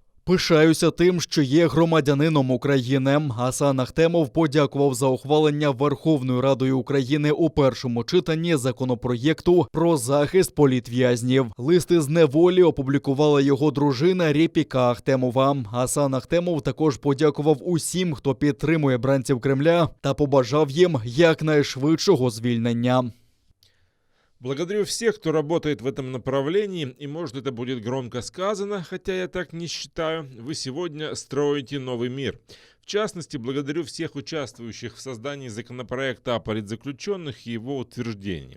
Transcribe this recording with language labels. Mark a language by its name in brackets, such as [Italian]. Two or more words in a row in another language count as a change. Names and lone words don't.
[Ukrainian] Пишаюся тим, що є громадянином України. Асан Ахтемов подякував за ухвалення Верховною Радою України у першому читанні законопроєкту про захист політв'язнів. Лист із неволі опублікувала його дружина Репіка Ахтемова. Асан Ахтемов також подякував усім, хто підтримує бранців Кремля, та побажав їм якнайшвидшого звільнення. [Russian] Благодарю всех, кто работает в этом направлении, и может это будет громко сказано, хотя я так не считаю, вы сегодня строите новый мир. В частности, благодарю всех участвующих в создании законопроекта о политзаключенных и его утверждении.